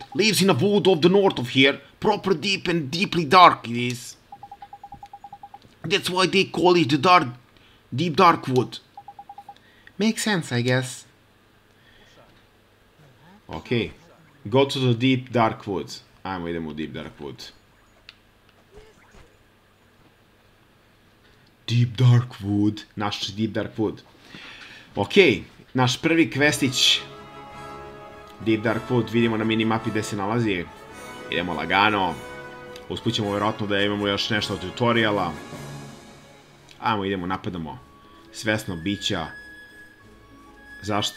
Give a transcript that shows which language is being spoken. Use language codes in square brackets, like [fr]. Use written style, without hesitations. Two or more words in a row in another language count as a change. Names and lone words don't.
[en] Lives in a wood off the north of here. Proper deep and deeply dark it is. That's why they call it the deep dark wood. Makes sense, I guess. Okay. Go to the deep dark woods. [sr] Ajmo, idemo u [en] deep dark wood. Deep dark wood. Naš deep dark wood. [sr] Ok. Naš prvi kvestić. [en] Deep dark wood. [sr] Vidimo na minimapi gde se nalazi. Idemo lagano. Usput ćemo vjerojatno da imamo još nešto od tutoriala. Ajmo, idemo, napadamo svesno bića. Zašto?